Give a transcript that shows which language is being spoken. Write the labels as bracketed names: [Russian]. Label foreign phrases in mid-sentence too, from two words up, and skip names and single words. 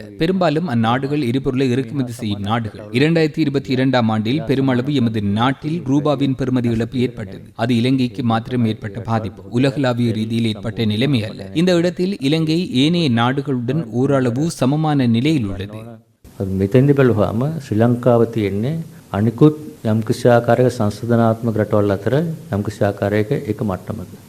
[Tamil] பெரும்பாலும் அந்நாடுகள் எரிபொருளை இறக்குமதி செய்யும் நாடுகள். 2022 ஆண்டில் பெருமளவு எமது நாட்டில் ரூபாவின் பெறுமதி இழப்பு ஏற்பட்டது. அது இலங்கைக்கு மாத்திரம் ஏற்பட்ட பாதிப்பு. உலகளாவிய ரீதியில் ஏற்பட்ட நிலைமை அல்ல. இந்த இடத்தில் இலங்கை ஏனைய நாடுகளுடன் ஓரளவு சமமான நிலையில் உள்ளது. [Sinhala] මෙතෙන්දි බලුවාම ශ්‍රී ලංකාව තියෙන්නේ අනිකුත් යම් කිසි ආකාරයක සංශෝධනාත්මක රටවල් අතර යම් කිසි ආකාරයක එක මට්ටමක.